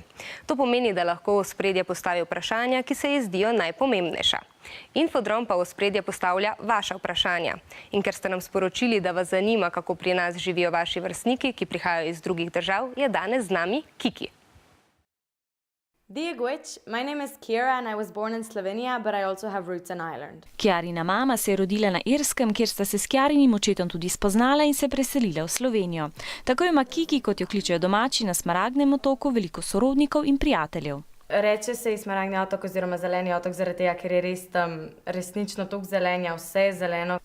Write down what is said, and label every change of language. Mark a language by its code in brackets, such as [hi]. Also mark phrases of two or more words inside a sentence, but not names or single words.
[sl] To pomeni, da lahko v ospredje postavi vprašanja, ki se ji zdijo najpomembnejša. Infodrom pa v ospredje postavlja vaša vprašanja. In ker ste nam sporočili, da vas zanima, kako pri nas živijo vaši vrstniki, ki prihajajo iz drugih držav, je danes z nami Kiki. Diegwich, [en] my name is Kira and I was born in Slovenia, but I also have roots in Ireland. [sl] Kjarina mama se je rodila na Irskem, kjer sta se s Kjarinim očetom tudi spoznala in se preselila v Slovenijo. Tako ima Kiki, kot jo kličejo domači, na Smaragdnem otoku veliko sorodnikov in prijateljev. Reče se ji Smaragdni otok oziroma zeleni otok zaradi tega, ker je res tam resnično toliko zelenja, vse je zeleno.